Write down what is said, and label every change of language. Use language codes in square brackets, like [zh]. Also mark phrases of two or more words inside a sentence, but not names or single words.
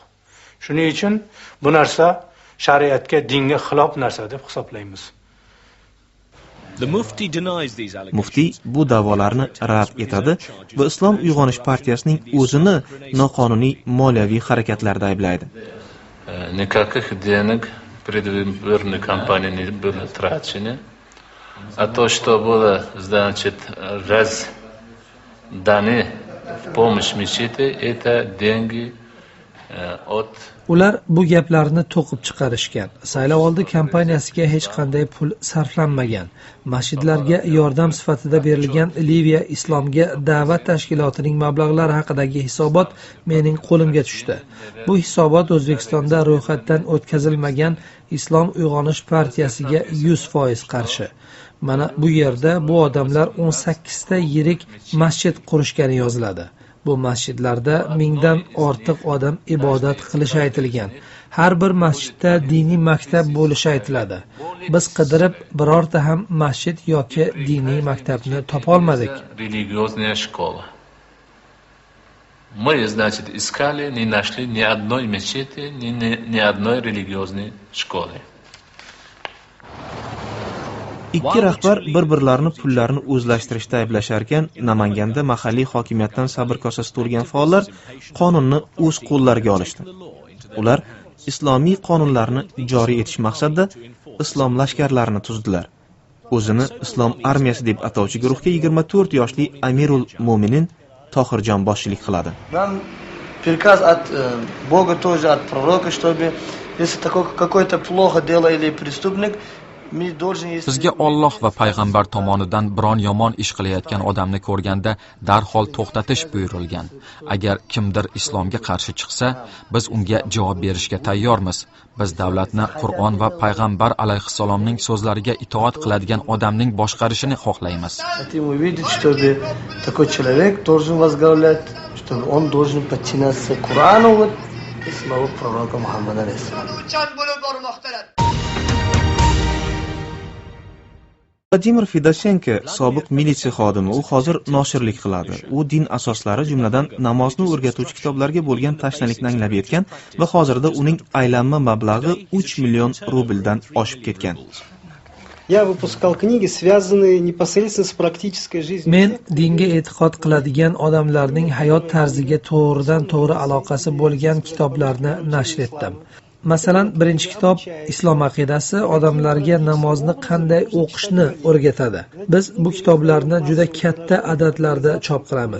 [uz] Shuning uchun bu narsa shariatga, dinga xilof narsa deb hisoblaymiz. Muftiy bu da'volarni rad etadi va Islom uyg'onish partiyasining o'zini noqonuniy moliyaviy harakatlarda ayblaydi. [ru] Никаких денег предвыборной кампании не было трачено. А то, что было, значит, разданы в помощь мечети, это деньги от... [uz] Ular bu gaplarni to'qib chiqarishgan. Saylovoldi kampaniyasiga hech qanday pul sarflanmagan. Masjidlarga yordam sifatida berilgan Liviya islomga da'vat tashkilotining mablag'lari haqidagi hisobot mening qo'limga tushdi. Bu hisobot O'zbekistonda ro'yxatdan o'tkazilmagan Islom uyg'onish partiyasiga 100% qarshi. Mana bu yerda bu odamlar 18 ta yirik masjid qurishgani yoziladi. Bu masjidlarda 1000 dan ortiq odam ibodat qilishi aytilgan. Har bir masjidda diniy maktab bo'lishi aytiladi. Biz qidirib birorta ham masjid yoki diniy maktabni topa olmadik. [ru] Мы, значит, искали, не нашли ни одной мечети, ни одной религиозной школы. [uz] Ikki rahbar bir-birlarini pullarini o'zlashtirishda ayblasharkan, Namanganda mahalliy hokimiyatdan sabr kosasi to'lgan faollar qonunni o'z qo'llariga olishdi. Ular islomiy qonunlarni joriy etish maqsadida islom lashkarlarini tuzdilar. O'zini Islom armiyasi deb atovchi guruhga 24 yoshli Amirul Mo'minin Tohirjon boshchilik qiladi. [ru] Нам приказ от Бога тоже, от пророка, чтобы если такой какой-то плохо делает преступник, [uz] Bizga Alloh va payg'ambar tomonidan biron yomon ish qilayotgan odamni ko'rganda darhol to'xtatish buyurilgan. Agar kimdir islomga qarshi chiqsa, biz unga javob berishga tayyormiz. Biz davlatni Qur'on va payg'ambar alayhissalomning so'zlariga itoat qiladigan odamning boshqarishini xohlaymiz. [ru] Хотим увидеть, чтобы такой человек должен возглавлять, чтобы он должен подчиняться [uz] Qur'onu va [ru] слову пророка Muhammad alayhissalom. [uz] Vladimir Fedoshenko sobiq militsiya xodimi, u hozir noshirlik qiladi. U din asoslari, jumladan namozni o'rgatuvchi kitoblarga bo'lgan tashnalikni anglab yetgan va hozirda uning aylanma mablag'i 3 million rubldan oshib ketgan. [ru] Я выпускал книги, связанные непосредственно с практической жизнью. [uz] Men dinga e'tiqod qiladigan odamlarning hayot tarziga to'g'ridan-to'g'ri aloqasi bo'lgan kitoblarni nashr etdim. Masalan, birinchi kitob Islom aqidasi odamlarga namozni qanday o'qishni o'rgatadi. Biz bu kitoblarni juda katta adadlarda chop qilamiz.